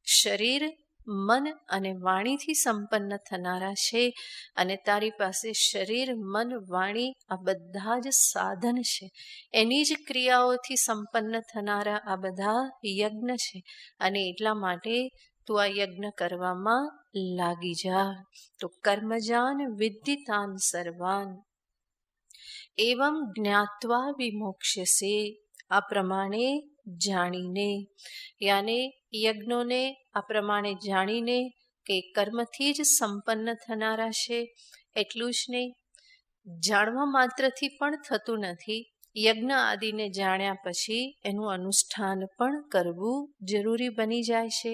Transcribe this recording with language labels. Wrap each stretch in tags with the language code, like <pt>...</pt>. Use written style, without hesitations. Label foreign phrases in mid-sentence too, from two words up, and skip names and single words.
<gu>શરીર, મન અને વાણીથી સંપન્ન થનારા છે અને તારી પાસે શરીર, મન, વાણી આ બધા જ સાધન છે. એની જ ક્રિયાઓથી સંપન્ન થનારા આ બધા યજ્ઞ છે અને એટલા માટે તું આ યજ્ઞ કરવામાં લાગી જા.</gu> <sa>તો કર્મજાન વિદ્ધિતાન સર્વાન એવમ જ્ઞાત્વા વિમોક્ષ્યસે.</sa> <gu>આ પ્રમાણે જાણીને, યાને યજ્ઞોને આ પ્રમાણે જાણીને કે કર્મથી જ સંપન્ન થનારા છે. એટલું જ નહીં, જાણવા માત્રથી પણ થતું નથી. યજ્ઞ આદિને જાણ્યા પછી એનું અનુષ્ઠાન પણ કરવું જરૂરી બની જાય છે.</gu>